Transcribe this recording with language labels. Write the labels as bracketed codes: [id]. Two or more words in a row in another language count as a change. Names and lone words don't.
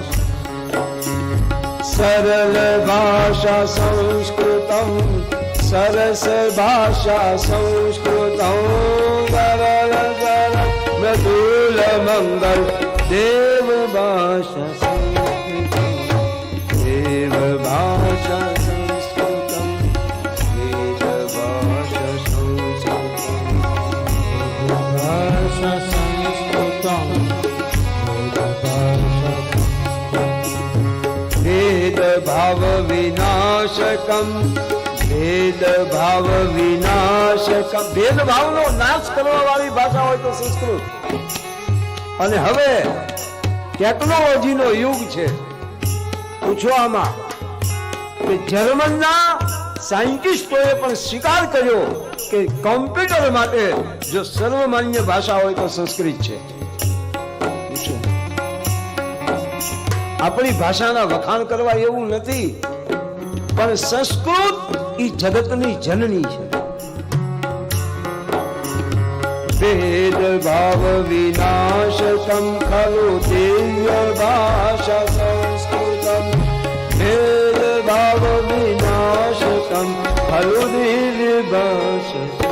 [sa] सरल भाषा संस्कृतं सरस भाषा संस्कृतं सरल सरल मृदुल मंगल देव भाषा संस्कृतं देव भाषा संस्कृतं वेद भाषा संस्कृतं भाषा संस्कृतं भेद भाव विनाशकम भेद भाव विनाशकम भेद [gu] ભાવનો નાશ કરવા વાળી ભાષા હોય તો સંસ્કૃત. અને હવે ટેકનોલોજીનો યુગ છે. પૂછો આમાં કે જર્મનના સાયન્ટિસ્ટોએ પણ સ્વીકાર કર્યો કે કમ્પ્યુટર માટે જો સર્વમાન્ય ભાષા હોય તો સંસ્કૃત છે. આપણી ભાષાના વખાણ કરવા એવું નથી, પણ સંસ્કૃત એ જગતની જનની છે. [sa] भेद भाव विनाशकं खलु दिव्य भाषा संस्कृतं भेद भाव विनाशकं खलु दिव्य भाषा